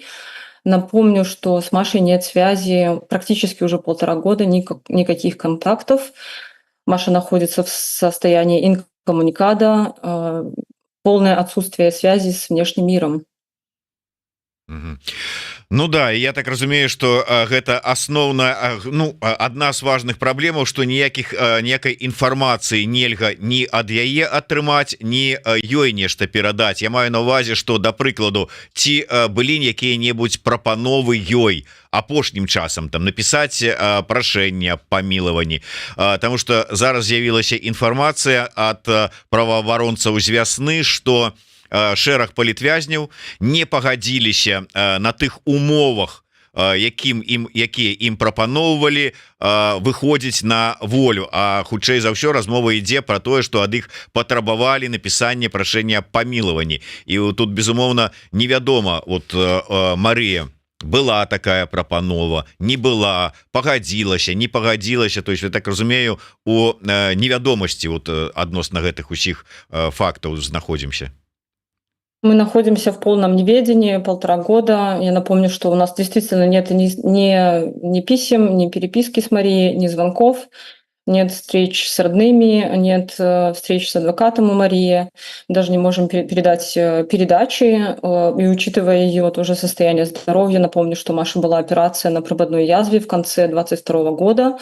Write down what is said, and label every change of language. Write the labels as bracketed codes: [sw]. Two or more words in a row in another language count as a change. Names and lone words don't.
[ru] Напомню, что с Машей нет связи практически уже 1,5 года, никаких контактов. Маша находится в состоянии инкоммуникада, полное отсутствие связи с внешним миром. [be] Ну да, я так разумею, что гэта асноўная, адна з важных праблемаў, што ніякай інфармацыі нельга ні ад яе атрымаць, ні ёй нешта перадаць. Я маю на ўвазе, што, да прыкладу, ці былі якія-небудзь прапановы ёй апошнім часам там напісаць прашэнне аб памілаванні, [ru] потому что [be] зараз з'явілася інфармацыя ад праваабаронцаў з вясны, што шэраг палітвязняў не пагадзіліся на тых умовах, якія ім прапаноўвалі выходзіць на волю. А хутчэй за ўсё размова ідзе пра тое, што ад іх патрабавалі напісання прашэння аб памілаванні. І тут, безумоўна, невядома, вот Марыя, была такая прапанова, не была, пагадзілася, не пагадзілася. [ru] То есть, [be] я так разумею, у невядомасці вот адносна гэтых усіх фактаў знаходзімся. [ru] Мы находимся в полном неведении 1,5 года. Я напомню, что у нас действительно нет ни писем, ни переписки с Марией, ни звонков, нет встреч с родными, нет встреч с адвокатом у Марии. Даже не можем передать передачи. И учитывая ее тоже состояние здоровья, напомню, что Маша была операция на прободной язве в конце 2022 года.